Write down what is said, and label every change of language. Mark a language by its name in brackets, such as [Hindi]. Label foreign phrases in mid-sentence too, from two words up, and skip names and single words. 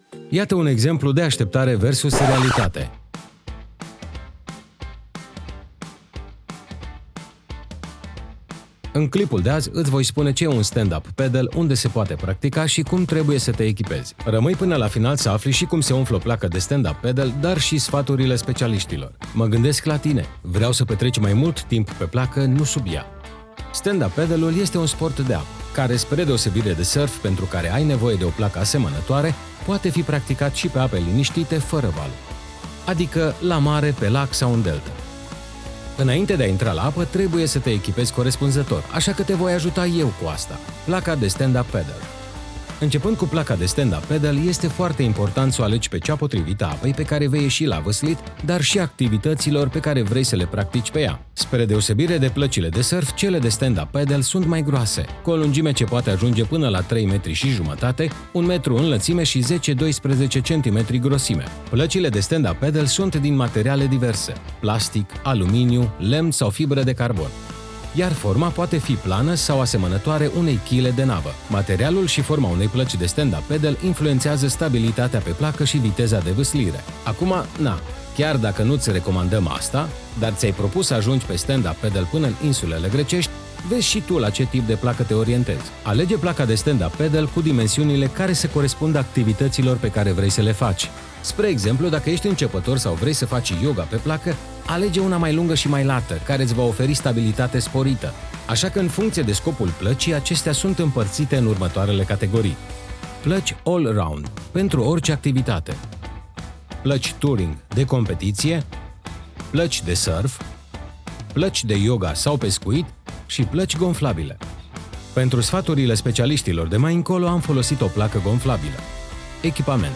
[Romanian] Iată un exemplu de așteptare versus realitate. În clipul de azi îți voi spune ce e un [English] stand-up paddle, [Romanian] unde se poate practica și cum trebuie să te echipezi. Rămâi până la final să afli și cum se umflă o placă de [English] stand-up paddle, [Romanian] dar și sfaturile specialiștilor. Mă gândesc la tine. Vreau să petreci mai mult timp pe placă, nu sub ea. [English] Stand-up paddle-ul [Romanian] este un sport de apă, care, spre deosebire de surf, pentru care ai nevoie de o placă asemănătoare, poate fi practicat și pe ape liniștite, fără valuri. Adică la mare, pe lac sau în delta. Înainte de a intra la apă, trebuie să te echipezi corespunzător, așa că te voi ajuta eu cu asta. Placa de [English] stand-up paddle. [Romanian] Începând cu placa de [English] stand-up paddle, [Romanian] este foarte important să o alegi pe cea potrivită apei pe care vei ieși la văslit, dar și activităților pe care vrei să le practici pe ea. Spre deosebire de plăcile de surf, cele de [English] stand-up paddle [Romanian] sunt mai groase, cu o lungime ce poate ajunge până la 3,5 metri, 1 metru înlățime și 10-12 cm grosime. Plăcile de [English] stand-up paddle [Romanian] sunt din materiale diverse: plastic, aluminiu, lemn sau fibră de carbon. Iar forma poate fi plană sau asemănătoare unei chile de navă. Materialul și forma unei plăci de [English] stand-up paddle [Romanian] influențează stabilitatea pe placă și viteza de vâslire. Acum, chiar dacă nu-ți recomandăm asta, dar ți-ai propus să ajungi pe [English] stand-up paddle [Romanian] până în insulele grecești, vezi și tu la ce tip de placă te orientezi. Alege placa de [English] stand-up paddle [Romanian] cu dimensiunile care se corespund activităților pe care vrei să le faci. Spre exemplu, dacă ești începător sau vrei să faci yoga pe placă, alege una mai lungă și mai lată, care îți va oferi stabilitate sporită. Așa că, în funcție de scopul plăcii, acestea sunt împărțite în următoarele categorii. Plăci all-round, pentru orice activitate. Plăci touring, de competiție. Plăci de surf. Plăci de yoga sau pescuit și plăci gonflabile. Pentru sfaturile specialiștilor de mai încolo am folosit o placă gonflabilă. Echipament.